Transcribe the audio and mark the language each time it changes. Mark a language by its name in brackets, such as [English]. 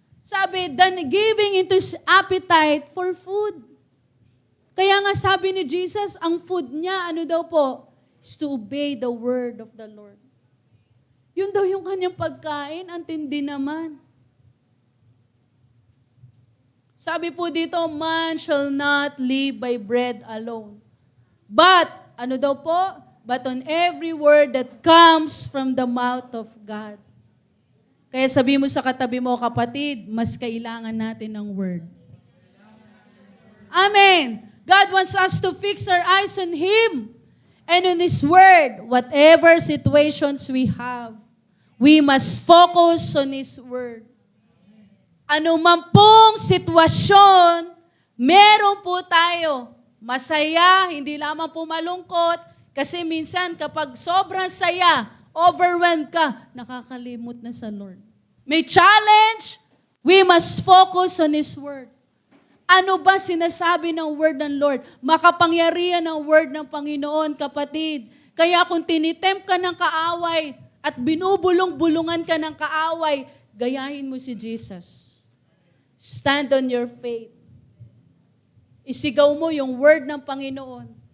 [English] Sabi, then giving into His appetite for food. [Filipino] Kaya nga sabi ni Jesus, ang food niya, daw po? [English] Is to obey the word of the Lord. [Filipino] Yun daw yung kanyang pagkain, ang tindi naman. Sabi po dito, [English] man shall not live by bread alone. But, [Filipino] daw po? [English] But on every word that comes from the mouth of God. [Filipino] Kaya sabi mo sa katabi mo, kapatid, mas kailangan natin ng word. Amen. [English] God wants us to fix our eyes on Him and on His word, whatever situations we have. We must focus on His Word. [Filipino] Ano man pong sitwasyon, meron po tayo. Masaya, hindi lamang po malungkot. Kasi minsan kapag sobrang saya, overwhelmed ka, nakakalimot na sa Lord. [English] May challenge, we must focus on His Word. [Filipino] Ano ba sinasabi ng Word ng Lord? Makapangyarihan ng Word ng Panginoon, kapatid. Kaya kung tinitempt ka ng kaaway at binubulong-bulungan ka ng kaaway, gayahin mo si Jesus. [English] Stand on your faith. [Filipino] Isigaw mo yung Word ng Panginoon.